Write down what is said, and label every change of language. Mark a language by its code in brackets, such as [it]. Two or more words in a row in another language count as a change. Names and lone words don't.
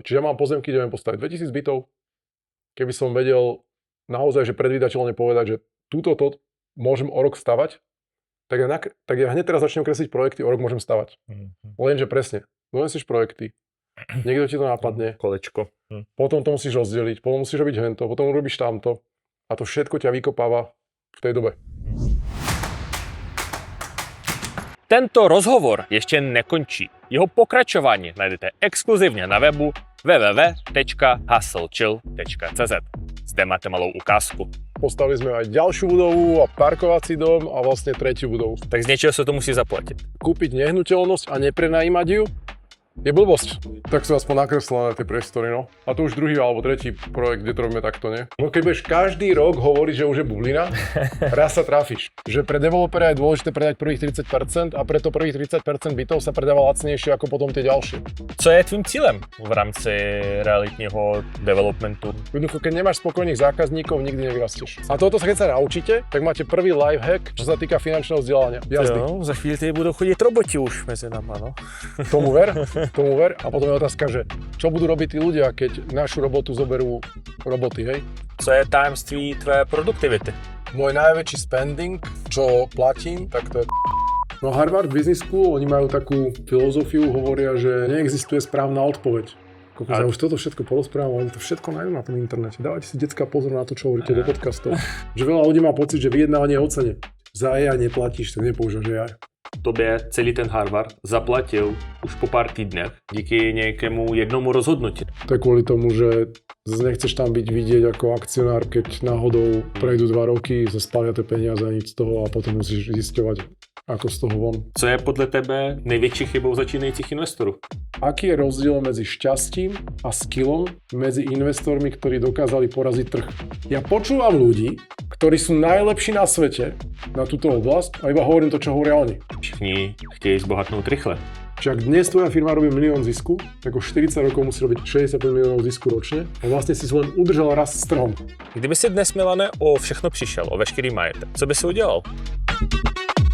[sk] Čiže ja mám pozemky, kde viem postaviť 2000 bytov. Keby som vedel naozaj, že predvídateľne povedať, že túto môžem o rok stavať, tak ja hneď teraz začnem kresliť projekty, o rok môžem stavať. Lenže presne, donesieš projekty, niekto ti to napadne, [cs] Kolečko. [sk] potom to musíš rozdeliť, potom musíš robiť hento, potom robíš tamto a to všetko ťa vykopáva v tej dobe. [cs] Tento rozhovor ještě nekončí. Jeho pokračování najdete exkluzivně na webu www.hustlechill.cz. Zde máte malou ukázku. [sk] Postavili sme aj ďalšiu budovu a parkovací dom a vlastne tretiu budovu. [cs] Tak z něčeho se to musí zaplatit. [sk] Kúpiť nehnuteľnosť a neprenajímať ju je blbosť. Tak sú aspoň nakreslené tie priestory, no. A to už druhý alebo tretí projekt, kde to robíme takto, nie? No keď budeš každý rok hovoriť, že už je bublina, raz sa trafíš. Že pre developera je dôležité predať prvých 30% a preto prvých 30% bytov sa predáva lacnejšie ako potom tie ďalšie. [cs] Co je tvým cílem v rámci realitního developmentu? [sk] Jednoducho, keď nemáš spokojných zákazníkov, nikdy nevyrastieš. A toto sa keď sa naučíte, tak máte prvý [en] life hack, [sk] čo sa týka finančného vzdelania. Jazdy. [cs] Jo, za chvíli tady budou chodit roboti už mezi náma, no. [sk] Tomu ver. A potom je otázka, že čo budú robiť tí ľudia, keď našu robotu zoberú roboty, hej? [cs] Co je tajemství tvé produktivity? [sk] Môj najväčší spending, čo platím, tak to je No Harvard Business School, oni majú takú filozofiu, hovoria, že neexistuje správna odpoveď. Ja už toto všetko porozprávam, oni to všetko nájdú na tom internete. Dávajte si decka pozor na to, čo hovoríte do podcastov. Že veľa ľudí má pocit, že vyjednávanie je o cene. Za AI neplatíš, tak nepoužívaš AI. [cs] Tobě celý ten Harvard zaplatil už po pár týdnech díky nějakému jednomu rozhodnutí. [sk] To je kvôli tomu, že nechceš tam byť vidieť ako akcionár, keď náhodou prejdú 2 roky, zaspália tie peniaze a nič z toho a potom musíš zisťovať, ako z toho von. [cs] Co je podle tebe největší chybou začínajících investorů? [sk] Aký je rozdiel medzi šťastím a skillom medzi investormi, ktorí dokázali poraziť trh? Ja počúvam ľudí, ktorí sú najlepší na svete na túto oblasť a iba hovorím to, čo hovoria oni. [cs] Všichni chtějí zbohatnout rychle. [sk] Čiže ak dnes tvoja firma robí 1 000 000 zisku, tak o 40 rokov musí robiť 65 miliónov zisku ročne a vlastne si len udržal rast s trhom. [cs] Kdyby si dnes, Milane, o všechno přišel, o veškerý majetek, co by si udělal?